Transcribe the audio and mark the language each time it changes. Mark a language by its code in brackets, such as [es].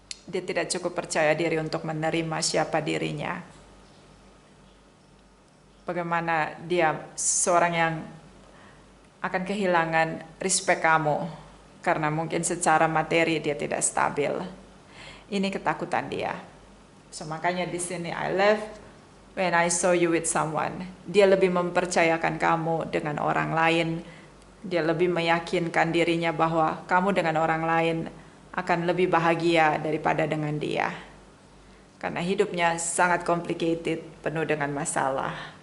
[id] Dia tidak cukup percaya diri untuk menerima siapa dirinya. Bagaimana dia seorang yang akan kehilangan respect kamu karena mungkin secara materi dia tidak stabil. Ini ketakutan dia. [en] So [id] makanya di sini [en] I love when I saw you with someone. [id] Dia lebih mempercayakan kamu dengan orang lain. Dia lebih meyakinkan dirinya bahwa kamu dengan orang lain akan lebih bahagia daripada dengan dia. Karena hidupnya sangat complicated, penuh dengan masalah.